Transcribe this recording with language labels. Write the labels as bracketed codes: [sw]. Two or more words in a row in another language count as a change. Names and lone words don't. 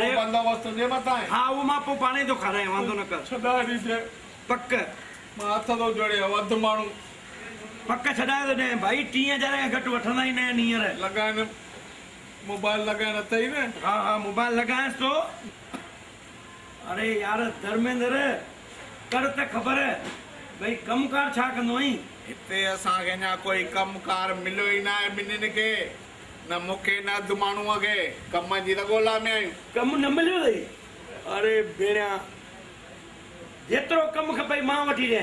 [sd] बंदोबस्त तुंहिंजे मथां आहे हा उहो मां पोइ पाणे थो खारायां वांदो न कर छॾाए ॾिजे पक मां हथ थो जोड़े अधु माण्हू पक छॾाए थो ॾियां भाई 30,000 खां घटि वठंदा ई न आहिनि हींअर लॻाइनि मोबाइल लॻाइण अथई न हा हा मोबाइल लॻायांसि थो अरे यार धर्मेंद्र कर त ख़बर भई कमकार छा कंदो आहीं हिते असांखे अञा कोई कमकार मिलियो ई न आहे ॿिन्हिनि खे न मूंखे न अधु माण्हूअ खे कम जी त ॻोल्हा में आहियूं। कमु न मिलियो अथई? अरे भेणिया जेतिरो कमु खपई मां वठी ॾियां।